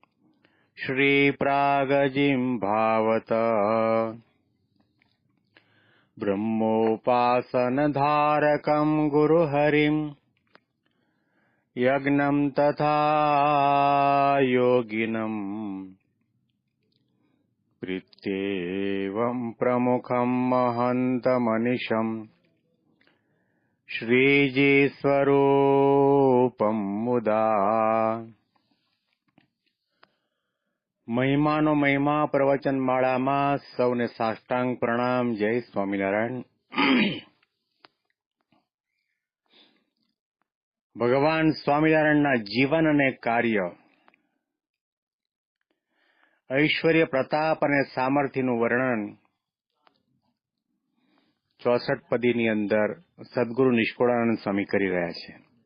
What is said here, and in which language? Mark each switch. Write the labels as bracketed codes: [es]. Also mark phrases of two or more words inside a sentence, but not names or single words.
[sa] श्रीप्रागजिह्वावत ब्रह्मोपासनधारकं गुरुहरिं यज्ञं तथा योगिनं प्रीत्येवं प्रमुखं महन्तमनिशं श्रीजीस्वरूपं मुदा। [gu] મહિમાનો મહિમા પ્રવચન માળામાં સૌને સાષ્ટાંગ પ્રણામ. જય સ્વામિનારાયણ. ભગવાન સ્વામિનારાયણના જીવન અને કાર્ય, ઐશ્વર્ય, પ્રતાપ અને સામર્થ્યનું વર્ણન 64 પદીની અંદર સદગુરુ નિષ્કુળાનંદ સ્વામી કરી રહ્યા છે.